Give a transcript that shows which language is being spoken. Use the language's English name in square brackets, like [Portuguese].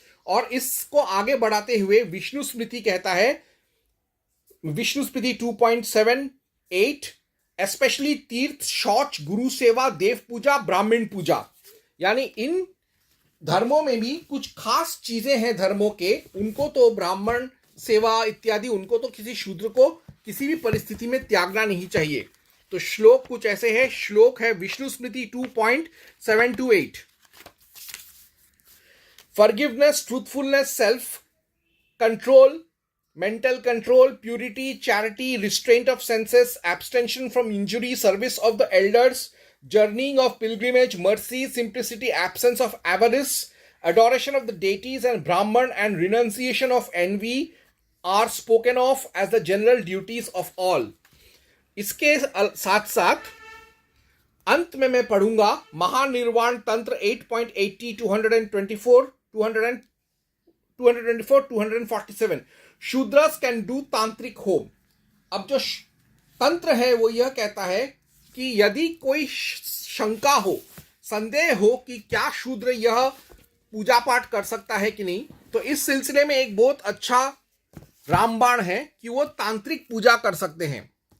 [Hindi] और इसको आगे बढ़ाते हुए विष्णु स्मृति कहता है, विष्णु स्मृति 2.78, स्पेशली तीर्थ, शौच, गुरु सेवा, देव पूजा, ब्राह्मण पूजा, यानी इन धर्मों में भी कुछ खास चीजें हैं धर्मों के, उनको तो ब्राह्मण सेवा इत्यादि उनको तो किसी शूद्र को किसी भी परिस्थिति में त्यागना नहीं चाहिए। तो श्लोक कुछ ऐसे है, श्लोक है [English] Vishnu Smriti 2.728, forgiveness, truthfulness, self control, mental control, purity, charity, restraint of senses, abstention from injury, service of the elders, journeying of pilgrimage, mercy, simplicity, absence of avarice, adoration of the deities and Brahman, and renunciation of envy are spoken of as the general duties of all. [Hindi] इसके साथ साथ अंत में मैं पढ़ूंगा महानिर्वाण तंत्र 8.80, 224, 247, [English] Shudras can do tantric homa. [Hindi] अब जो तंत्र है वो यह कहता है कि यदि कोई शंका हो, संदेह हो कि क्या शूद्र यह पूजा पाठ कर सकता है कि नहीं, तो इस सिलसिले में एक बहुत अच्छा रामबाण है कि वो तांत्रिक पूजा कर सकते हैं।